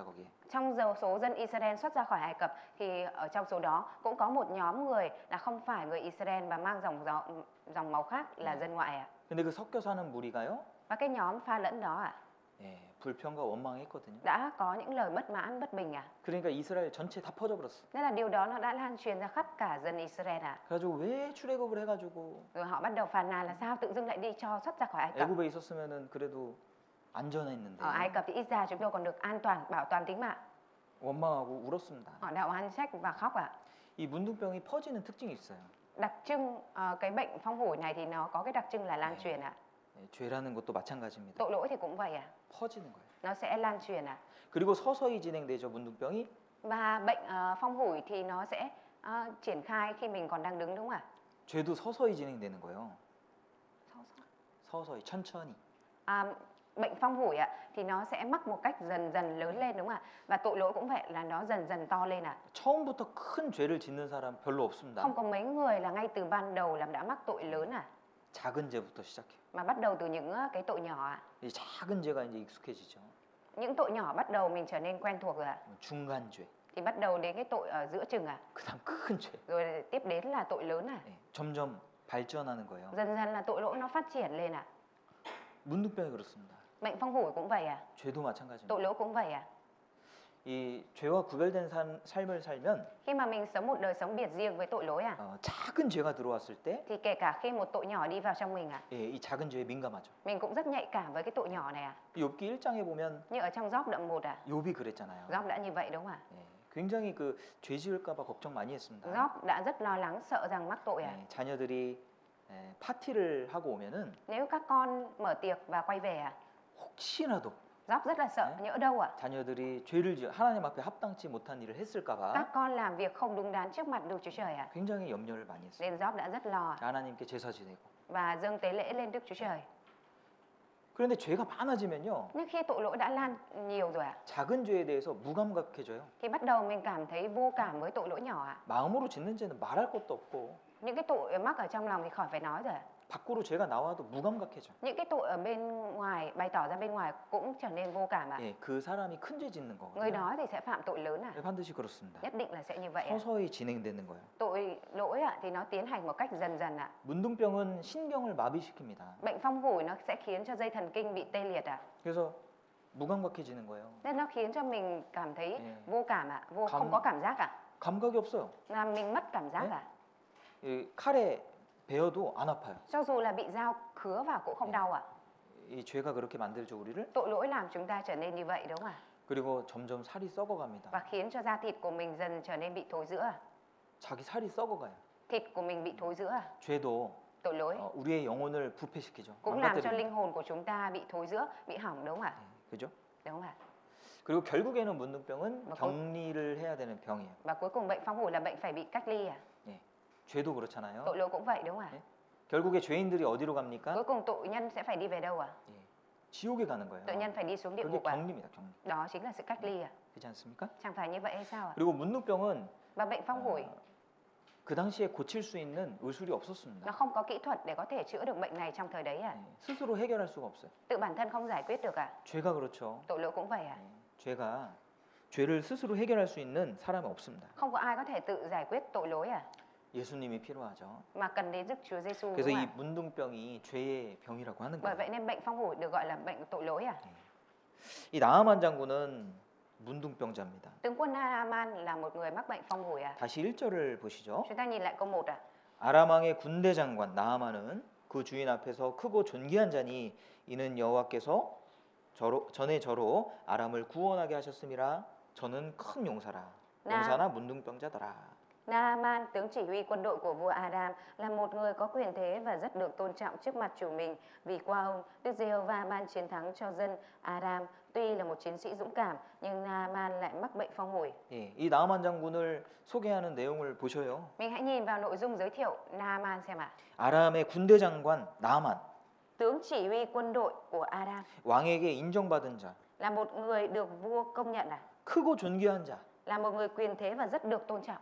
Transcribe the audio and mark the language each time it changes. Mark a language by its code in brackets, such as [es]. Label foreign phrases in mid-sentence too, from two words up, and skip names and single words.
[ko] 거기에. [vi] Trong số dân Israel xuất ra khỏi Ai Cập thì ở trong số đó cũng có một nhóm người là không phải người Israel và mang dòng máu khác là dân ngoại ạ. [ko] 근데 그 섞여 사는 무리가요. [vi] Và cái nhóm pha lẫn đó ạ [ko] 예, 불평과 원망했거든요. [vi] đã có những lời bất mãn bất bình ạ. [ko] 그러니까 이스라엘 전체 다 퍼져버렸어. [vi] Nên là điều đó nó đã lan truyền ra khắp cả dân Israel ạ. [ko] 그래가지고 왜 출애굽을 해가지고 [vi] Rồi họ bắt đầu phàn nàn là sao tự dưng lại đi cho xuất ra khỏi Ai Cập. [ko] 애굽에 있었으면은 그래도 안전했는데 [vi] Ở Ai Cập thì ít ra chúng tôi còn được an toàn, bảo toàn tính mạng. [ko] 원망하고 울었습니다. [vi] Họ đã oán trách và khóc ạ. [ko] 이 문둥병이 퍼지는 특징이 있어요. [vi] Đặc trưng cái bệnh phong hủi này thì nó có cái đặc trưng là lan truyền ạ. [ko] 예, 죄라는 것도 마찬가지입니다. [vi] Tội lỗi thì cũng vậy ạ. [ko] 퍼지는 거예요. [vi] Nó sẽ lan truyền ạ. [ko] 그리고 서서히 진행되죠. 문둥병이 [vi] Và bệnh phong hủi thì nó sẽ triển khai khi mình còn đang đứng đúng không ạ? [ko] 죄도 서서히 진행되는 거예요. 서서히 천천히. [vi] Bệnh phong hủi ạ thì nó sẽ mắc một cách dần dần lớn lên đúng không ạ? Và tội lỗi cũng vậy là nó dần dần to lên ạ. [ko] 처음부터 큰 죄를 짓는 사람 별로 없습니다. [vi] Không có mấy người là ngay từ ban đầu là đã mắc tội lớn à. [ko] 작은 죄부터 시작해요. [vi] Mà bắt đầu từ những cái tội nhỏ ạ. [ko] 이 작은 죄가 이제 익숙해지죠. [vi] Những tội nhỏ bắt đầu mình trở nên quen thuộc rồi ạ. [ko] 중간 죄, [vi] Thì bắt đầu đến cái tội ở giữa chừng ạ. [ko] 그다음 큰 죄. [vi] Rồi tiếp đến là tội lớn à. [ko] 예, 점점 발전하는 거예요. [vi] Dần dần là tội lỗi nó phát triển lên ạ. [ko] 문둥병이 그렇습니다. [vi] Bệnh phong hủi cũng vậy à. [ko] 죄도 마찬가지입니다. [vi] Tội lỗi cũng vậy à. [ko] 이 죄와 구별된 삶을 살면 [vi] Khi mà mình sống một đời sống biệt riêng với tội lỗi à, [ko] 작은 죄가 들어왔을 때 [vi] thì kể cả khi một tội nhỏ đi vào trong mình à, [ko] 예, 이 작은 죄에 민감하죠. [vi] mình cũng rất nhạy cảm với cái tội nhỏ này à. [ko] 욥기 1장에 보면 [vi] Như ở trong Gióp đoạn 1 à, [ko] 욥이 그랬잖아요. [vi] Gióp đã như vậy đúng không ạ? [ko] 예, 굉장히 그 죄 지을까 봐 걱정 많이 했습니다. [vi] Gióp đã rất lo lắng sợ rằng mắc tội à. [ko] 예, 자녀들이 파티를 하고 오면은 [vi] Nếu các con mở tiệc và quay về à, [ko] 혹시라도 [vi] Gióp rất là sợ, nhỡ đâu à. [ko] 자녀들이 죄를 지어 하나님 앞에 합당치 못한 일을 했을까 봐 [vi] Các con làm việc không đúng đắn trước mặt Đức Chúa Trời à. [ko] 굉장히 염려를 많이 했어요. [vi] Nên Gióp đã rất lo [ko] 하나님께 제사 지내고. [vi] và dâng tế lễ lên Đức Chúa Trời. [ko] 그런데 죄가 많아지면요. [vi] Nhưng khi tội lỗi đã lan nhiều rồi à, [ko] 작은 죄에 대해서 무감각해져요. [vi] thì bắt đầu mình cảm thấy vô cảm với tội lỗi nhỏ à. [ko] 마음으로 짓는 죄는 말할 것도 없고 [vi] Những cái tội mắc ở trong lòng thì khỏi phải nói rồi à. [ko] 밖으로 죄가 나와도 무감각해져. [vi] Những cái tội ở bên ngoài bày tỏ ra bên ngoài cũng trở nên vô cảm à. [ko] 예, 그 사람이 큰 죄 짓는 [vi] Người [ko] 거거든요. [vi] đó thì sẽ phạm tội lớn à. [ko] 예, 반드시 그렇습니다. [vi] Nhất định là sẽ như vậy à. [ko] 서서히 진행되는 거예요. [vi] Tội lỗi ạ thì nó tiến hành một cách dần dần ạ. [ko] 문둥병은 신경을 마비시킵니다. [vi] Bệnh phong hủi nó sẽ khiến cho dây thần kinh bị tê liệt ạ. [ko] 그래서 무감각해지는 거예요. [vi] Nên nó khiến cho mình cảm thấy Yeah. vô cảm ạ, Không- không có cảm giác ạ. [ko] 감각이 없어요. [vi] Là mình mất cảm giác Yeah. ạ. [ko] 이 칼에 베어도 안 아파요. [vi] Cho dù là bị dao cứa vào cũng không đau ạ. [ko] 이 죄가 그렇게 만들죠 우리를. [vi] Tội lỗi làm chúng ta trở nên như vậy đúng không ạ? [ko] 그리고 점점 살이 썩어갑니다. [vi] Và khiến cho da thịt của mình dần trở nên bị thối rữa. [ko] 자기 살이 썩어가요. [vi] Thịt của mình bị thối rữa. [ko] 죄도 [vi] Tội lỗi [ko] 우리의 영혼을 부패시키죠. [vi] cũng làm cho [ko] 망가뜨립니다. [vi] linh hồn của chúng ta bị thối rữa, bị hỏng đúng không ạ? [ko] 그죠? [vi] Đúng không ạ? [ko] 그리고 결국에는 문둥병은 뭐 격리를 해야 되는 병이에요. [vi] Và cuối cùng bệnh phong hủi là bệnh phải bị cách ly à? [ko] 죄도 그렇잖아요. [vi] Tội lỗi cũng vậy đúng không ạ? [ko] 결국에 죄인들이 어디로 갑니까? [vi] Cuối cùng tội nhân sẽ phải đi về đâu ạ? [ko] 지옥에 가는 거예요. [vi] Tội nhân phải đi xuống địa [ko] 그게 [vi] ngục ạ. [ko] 격리입니다. 격리. [vi] Đó chính là sự cách ly ạ. [ko] 그렇지 않습니까? [vi] Chẳng phải như vậy hay sao ạ? [ko] 그리고 문둥병은 [vi] Và bệnh phong hủi [ko] 그 당시에 고칠 수 있는 의술이 없었습니다. [vi] nó không có kỹ thuật để có thể chữa được bệnh này trong thời đấy à? [ko] 스스로 해결할 수가 없어요. [vi] Tự bản thân không giải quyết được à? [ko] 죄가 그렇죠. [vi] Tội lỗi cũng vậy à? [ko] 죄가 죄를 스스로 해결할 수 있는 사람이 없습니다. [vi] Không có ai có thể tự giải quyết tội lỗi à? [ko] 예수님이 필요하죠. [vi] Mà cần đến Đức Chúa Giêsu [ko] 그래서 [vi] đúng không [ko] 이 [vi] ạ? [ko] 문둥병이 죄의 병이라고 하는 [vi] Bởi [ko] 거예요. [vi] vậy nên bệnh phong hủi được gọi là bệnh tội lỗi à? [ko] 이 나아만 장군은 문둥병자입니다. [vi] Tướng quân Naaman là một người mắc bệnh phong hủi à? [ko] 다시 1절을 보시죠. [vi] Chúng ta nhìn lại câu 1 à? [ko] 아람 왕의 군대 장관 나아만은 그 주인 앞에서 크고 존귀한 자니 이는 여호와께서 전에 저로 아람을 구원하게 하셨음이라. 저는 큰 용사라. 용사나 문둥병자더라. [vi] Naaman, tướng chỉ huy quân đội của vua Aram, là một người có quyền thế và rất được tôn trọng trước mặt chủ mình. Vì qua ông, Đức Giê-hô-va ban chiến thắng cho dân Aram. Tuy là một chiến sĩ dũng cảm, nhưng Naaman lại mắc bệnh phong hủi. [ko] 예, 이 나아만 장군을 소개하는 내용을 보셔요. [vi] Mình hãy nhìn vào nội dung giới thiệu Naaman xem ạ. [ko] 아람의 군대 장관 나아만, [vi] Tướng chỉ huy quân đội của Aram [ko] 왕에게 인정받은 자, [vi] là một người được vua công nhận à? [ko] 크고 존귀한 자, [vi] Là một người quyền thế và rất được tôn trọng.